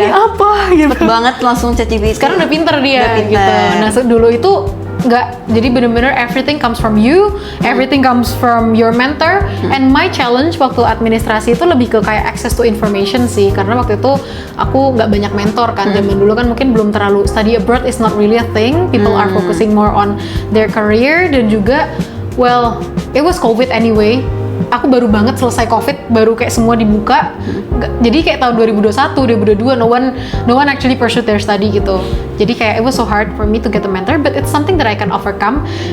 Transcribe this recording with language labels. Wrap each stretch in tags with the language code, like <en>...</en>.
<id>ini apa gitu. Cepet banget langsung ChatGPT. Sekarang udah pinter dia udah pinter. gitu. Nah, dulu itu nggak, jadi bener-bener</id> <en>everything comes from you, everything comes from your mentor. And my challenge</en> <id>waktu administrasi itu lebih ke kayak</id> <en>access to information</en> <id>sih, karena waktu itu aku nggak banyak mentor kan. Zaman dulu kan mungkin belum terlalu,</id> <en>study abroad is not really a thing, people are focusing more on their career.</en> <id>Dan juga</id> <en>it was COVID anyway.</en> <id>Aku baru banget selesai COVID, baru kayak semua dibuka. Jadi kayak tahun</id> <en>2021, 2022, no one actually pursued their study gitu.</en> <id>Jadi kayak</id> <en>it was so hard for me to get a mentor, but it's something that I can overcome.</en>